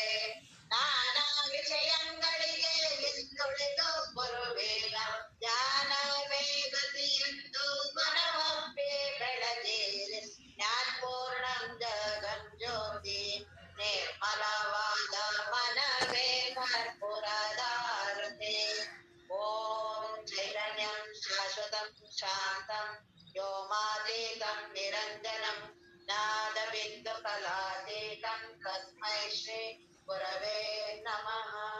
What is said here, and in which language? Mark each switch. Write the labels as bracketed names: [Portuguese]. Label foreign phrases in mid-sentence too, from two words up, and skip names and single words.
[Kannada] ನಾನಾ ವಿಷಯಗಳಿಗೆ ಹಿಂದುಳಿದು ಬರುವೇಗ ಜ್ಞಾನವೇ ಗತಿಯೆಂದು ಮನವೊಪ್ಪಿ ಬೆಳಗಿರಿ. ಪೂರ್ಣಂ ಜಗಂ ಜ್ಯೋತಿ ನಿರ್ಮಲವಾದ ಮನವೇ ಕರ್ಪೂರದಾರುತಿ. [Sanskrit] ಓಂ ಚೈತನ್ಯಂ ಶಾಶ್ವತಂ ಶಾಂತಂ ವ್ಯೋಮಾತೀತಂ ನಿರಂಜನಂ ನಾದಬಿಂದು ಕಲಾತೀತಂ ತಸ್ಮೈ ಶ್ರೀ ಗುರವೇ ನಮಃ.